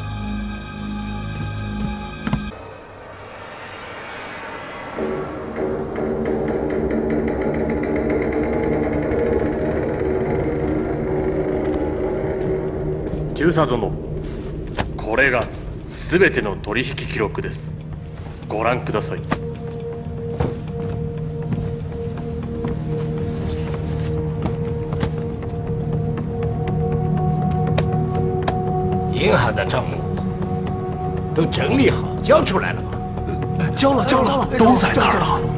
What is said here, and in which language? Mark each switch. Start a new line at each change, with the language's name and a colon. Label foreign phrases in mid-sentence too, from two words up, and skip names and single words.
Japanese: 中佐殿、これが全ての取引記録です。ご覧ください。
Chinese: 银行的账目都整理好，交出来了吗？交了，都在那儿了。